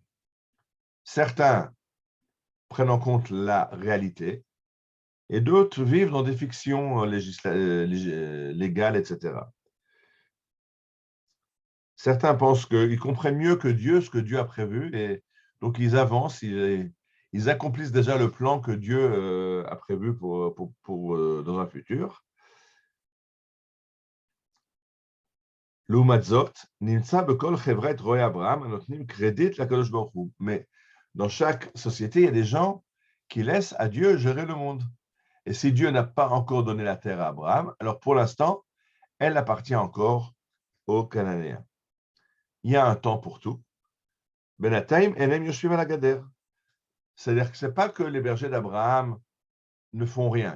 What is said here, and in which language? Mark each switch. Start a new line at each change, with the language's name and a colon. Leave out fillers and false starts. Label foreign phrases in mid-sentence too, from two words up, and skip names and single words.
French: Certains prennent en compte la réalité et d'autres vivent dans des fictions légales, etc. Certains pensent qu'ils comprennent mieux que Dieu ce que Dieu a prévu et Donc, ils avancent, ils accomplissent déjà le plan que Dieu a prévu dans un futur.
Hebrew: לעומת זאת, נמצא בכל חברת רועי אברהם הנותנים קרדיט לקדוש ברוך הוא.
French: Mais dans chaque société, il y a des gens qui laissent à Dieu gérer le monde. Et si Dieu n'a pas encore donné la terre à Abraham, alors pour l'instant, elle appartient encore aux Cananéens. Il y a un temps pour tout.
Hebrew: בינתיים הם יושבים על הגדר.
French: C'est-à-dire que ce n'est pas que les bergers d'Abraham ne font rien.